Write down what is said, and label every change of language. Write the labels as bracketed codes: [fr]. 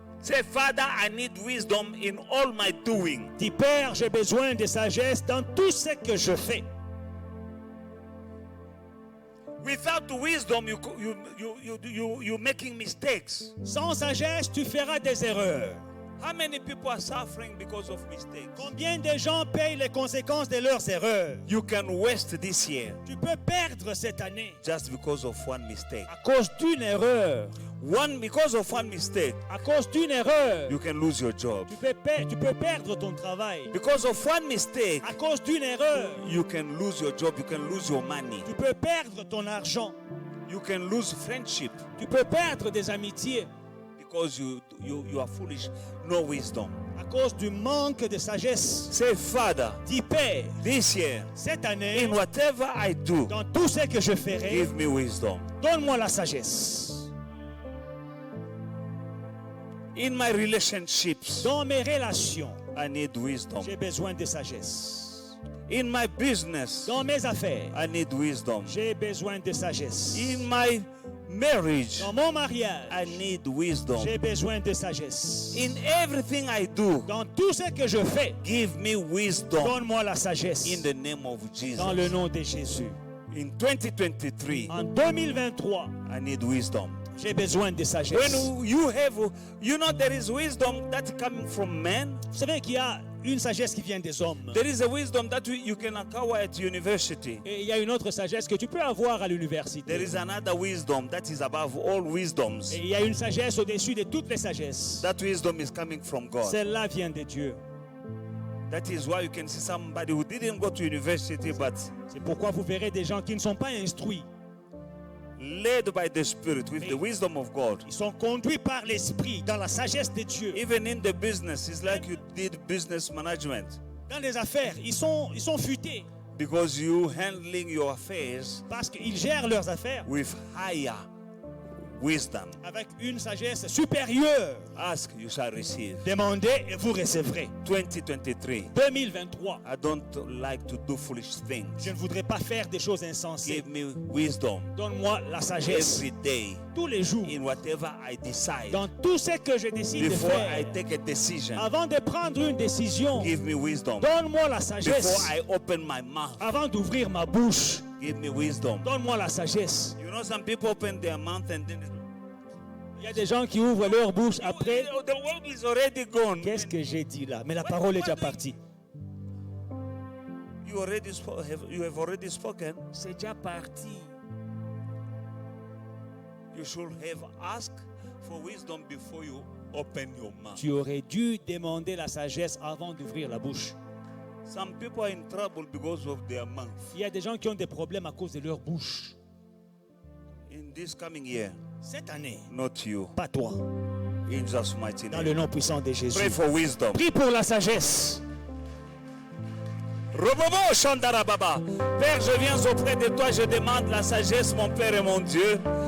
[en] Say, Father, I need wisdom in all my doing. [fr] Dis, Père, j'ai besoin de sagesse dans tout ce que je fais. [en] Without wisdom, you're making mistakes. [fr] Sans sagesse, tu feras des erreurs. [en] How many people are suffering because of mistakes? [fr] Combien de gens payent les conséquences de leurs erreurs? [en] You can waste this year [fr] Tu peux perdre cette année [en] just because of one mistake. [fr] à cause d'une erreur. [en] Because of one mistake, [fr] À cause d'une erreur, [en] you can lose your job. [fr] tu peux perdre ton travail. [en] Because of one mistake, [fr] À cause d'une erreur, [en] you can lose your job. You can lose your money. [fr] tu peux perdre ton argent. [en] You can lose friendship [fr] Tu peux perdre des amitiés [en] because you are foolish. No wisdom. [fr] à cause du manque de sagesse. [en] Say, Father, [fr] Dis, Père, [en] this year, [fr] cette année, [en] in whatever I do, [fr] dans tout ce que je ferai, [en] give me wisdom. [fr] donne-moi la sagesse. [en] In my relationships, [fr] Dans mes relations, [en] I need wisdom. [fr] j'ai besoin de sagesse. [en] In my business, [fr] Dans mes affaires, [en] I need wisdom. [fr] j'ai besoin de sagesse. [en] In my marriage, [fr] Dans mon mariage, [en] I need wisdom. [fr] j'ai besoin de sagesse. [en] In everything I do, [fr] Dans tout ce que je fais, [en] give me wisdom [fr] donne-moi la sagesse. [en] in the name of [fr] Dans le [en] Jesus. [fr] nom de Jésus. [en] In 2023, [fr] En 2023, [en] I need wisdom. [fr] j'ai besoin de sagesse. [en] When you have, there is wisdom that's coming from men. [fr] Vous savez qu'il y a une sagesse qui vient des hommes. [en] There is a wisdom that you can acquire at university. [fr] Et il y a une autre sagesse que tu peux avoir à l'université. [en] There is another wisdom that is above all wisdoms. [fr] Et il y a une sagesse au-dessus de toutes les sagesses. [en] That wisdom is coming from God. [fr] Celle-là vient de Dieu. [en] That is why you can see somebody who didn't go to university but [fr] C'est pourquoi vous verrez des gens qui ne sont pas instruits. [en] led by the Spirit with the wisdom of God. [fr] Ils sont conduits par l'Esprit dans la sagesse de Dieu. [en] Even in the business, it's like you did business management [fr] Dans les affaires, ils sont futés [en] because you handling your affairs [fr] parce qu'ils gèrent leurs affaires [en] with higher wisdom. [fr] avec une sagesse supérieure. [en] Ask, you shall receive. [fr] Demandez et vous recevrez. 2023. 2023. [en] I don't like to do foolish things. [fr] Je ne voudrais pas faire des choses insensées. [en] Give me wisdom [fr] Donne-moi la sagesse [en] every day [fr] tous les jours. [en] in whatever I decide. [fr] Dans tout ce que je décide de [en] Before I [fr] faire. [en] take a decision, [fr] Avant de prendre une décision, [en] give me wisdom. [fr] donne-moi la [en] Before [fr] sagesse. [en] I open my mouth, [fr] Avant d'ouvrir ma bouche, [en] give me wisdom. [fr] donne-moi la sagesse. [en] You know, some people open their mouth and then [fr] Il y a des gens qui ouvrent leur bouche après. [en] the word is already gone. [fr] Qu'est-ce que j'ai dit là? Mais la parole est déjà partie. [en] You have already spoken. [fr] C'est déjà parti. [en] You should have asked for wisdom before you open your mouth. [fr] Tu aurais dû demander la sagesse avant d'ouvrir la bouche. [en] Some people are in trouble because of their mouth. [fr] Il y a des gens qui ont des problèmes à cause de leur bouche. [en] In this coming year, [fr] Cette année, [en] not you. [fr] pas toi. [en] In Jesus' mighty [fr] Dans [en] name. [fr] le nom puissant de Jésus. [en] Pray for wisdom. [fr] Prie pour la sagesse. Robobo Shandarababa. Père, je viens auprès de toi, je demande la sagesse, mon Père et mon Dieu.